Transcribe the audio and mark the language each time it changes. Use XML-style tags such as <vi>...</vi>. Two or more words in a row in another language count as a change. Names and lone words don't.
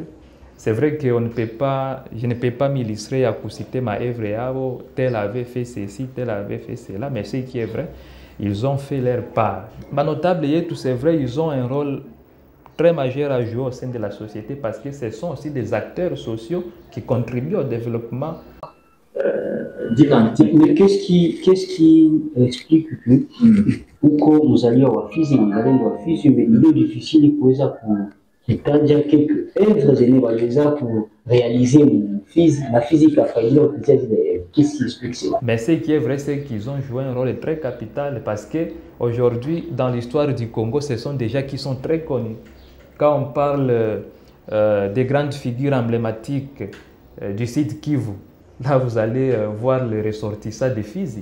<fr>C'est vrai que je ne peux pas m'illustrer à citer ma œuvre, tel avait fait ceci, tel avait fait cela, mais ce qui est vrai, ils ont fait leur part. Ma notable, c'est vrai, ils ont un rôle très majeur à jouer au sein de la société parce que ce sont aussi des acteurs sociaux qui contribuent au développement. Mais qu'est-ce qui explique que</fr> <sw>uko mzaliwa wa Fizi na mzalendo wa Fizi,</sw> <fr>mais il est difficile</fr> <sw>kuweza kutaja</sw> <fr>quelques œuvres</fr> <sw>zenye waliweza kurealiser na Fizi kafaidika kupitia zile.</sw> <fr>Qu'est-ce qui explique cela? Mais ce qui est vrai, c'est qu'ils ont joué un rôle très capital parce que aujourd'hui, dans l'histoire du Congo, ce sont des gens qui sont très connus. Quand on parle des grandes figures emblématiques du site Kivu, là vous allez voir les ressortissants de Fizi.</fr>